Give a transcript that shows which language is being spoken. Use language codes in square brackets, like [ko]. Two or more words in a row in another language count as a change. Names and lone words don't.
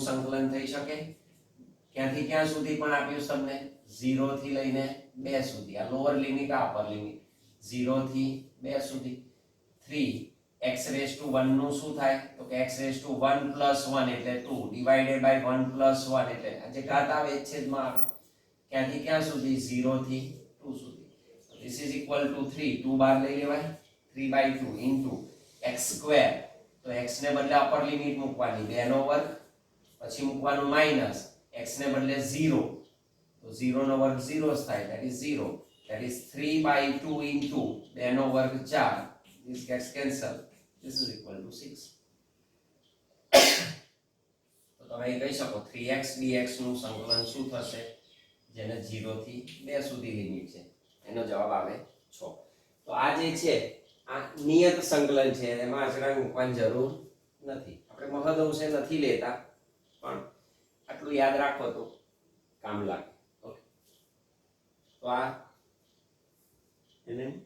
[gu] સંકલન થઈ શકે ક્યાંથી ક્યાં સુધી પણ આપ્યું તમને 0 થી લઈને 2 સુધી આ [en] lower limit [gu] આ [en] upper limit [gu] 0 થી 2 સુધી 3 x [en] raise to [gu] 1 નું શું થાય તો કે x [en] raise to [gu] 1 પ્લસ 1 એટલે 2 [en] divided by [gu] 1 પ્લસ 1 એટલે આ જે ઘાત આવે એ છેદમાં આવે ક્યાંથી ક્યાં સુધી 0 થી 2 સુધી [en] this is equal to [gu] 3 2 બાર લઈ લેવાય 3/2 [en] into x square [gu] તો x ને બદલે [en] upper limit [gu] મૂકવાની 2 નો વર્ગ પછી મૂકવાનું માઈનસ x ને બદલે 0 તો 0 નો વર્ગ 0 થાય [en] that is 0 that is 3/2 into [gu] 2 નો વર્ગ 4 [en] this gets cancelled this is equal to [gu] 6 તો તમે કહી શકો 3x dx નું સંકલન શું થશે જેને 0 થી 2 સુધી લિમિટ છે એનો જવાબ આવે 6 તો આ જે છે આ નિયત સંકલન છે એમાં અચળાંક મૂકવાની જરૂર નથી આપણે મહદઅંશે નથી લેતા પણ આટલું યાદ રાખો તો કામ લાગે ઓકે તો આ એને